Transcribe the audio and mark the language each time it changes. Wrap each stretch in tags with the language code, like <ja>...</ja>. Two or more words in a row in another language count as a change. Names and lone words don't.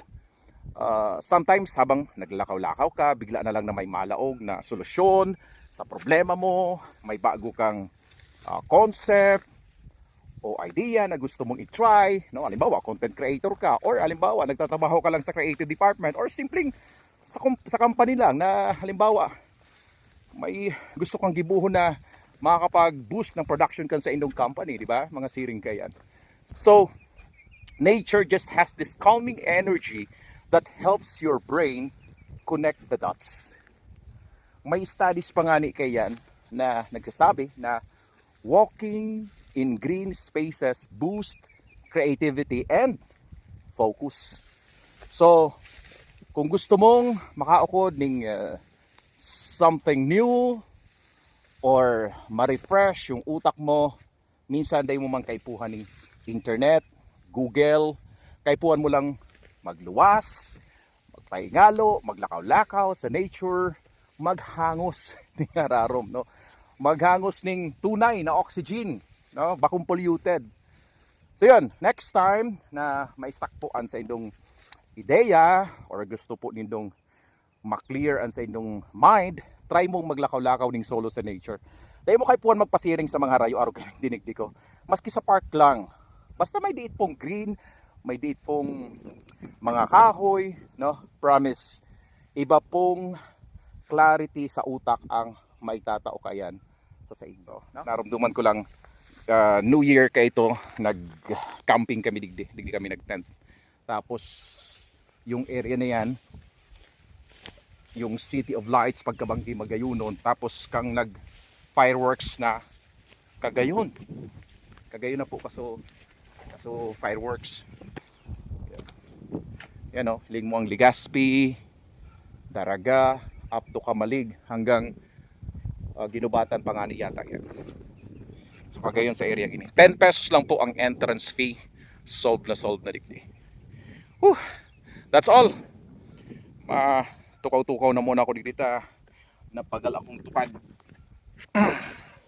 <tl>Sometimes habang naglakaw-lakaw ka, bigla na lang na may malaog na solusyon sa problema mo, may bago kang concept o idea na gusto mong i-try, no? Halimbawa, content creator ka, or halimbawa, nagtatrabaho ka lang sa creative department, or simpleng sa company lang na halimbawa, may gusto kang gibuhon na makakapag-boost ng production kan sa inyong company, di ba? Mga siring kayan.</tl> <en>So, nature just has this calming energy that helps your brain connect the dots.</en> <tl>May studies pa nga ni kayan na nagsasabi na</tl> <en>walking in green spaces boost creativity and focus.</en> <tl>So,</tl> <bik>kung gusto mong makaukod ng</bik> <en>something new</en> <bik>or ma-refresh yung utak mo, minsan day mo man kaipuhan ng internet, Google, kaipuhan mo lang magluwas, magpahingalo, maglakaw-lakaw sa nature, maghangos ng ararom, no? Maghangos ng tunay na oxygen, no? Bakong polluted. So yun,</bik> <en>next time</en> <bik>na maistakpuan sa inyong ideya or gusto po nindong maklear an sa inyong mind, try mong maglakaw-lakaw ng solo sa nature. Dahil mo kay puwan magpasiring sa mga rayo araw kayong dinigdi ko.</bik> <tl>Maski sa park lang.</tl> <bik>Basta may diit pong green, may diit pong mga kahoy, no? Promise, iba pong clarity sa utak ang maitatao kayan sa inyo. No? Naramdaman ko lang New Year kay ito, nag-camping kami digdi kami nag-tent. Tapos yung area na yan, yung City of Lights pagkabanggi magayunon, tapos kang nag fireworks na kagayon na po kaso fireworks yan o, ling mo ang Legazpi, Daraga, up to Kamalig hanggang Ginubatan pa nga ni yata yan. So kagayon sa area ini 10 pesos lang po ang</bik> <en>entrance fee,</en> <bik>solved na digdi.</bik> <en>That's all.</en> <bik>Tukaw-tukaw na muna ako dito, napagal akong tupad.</bik>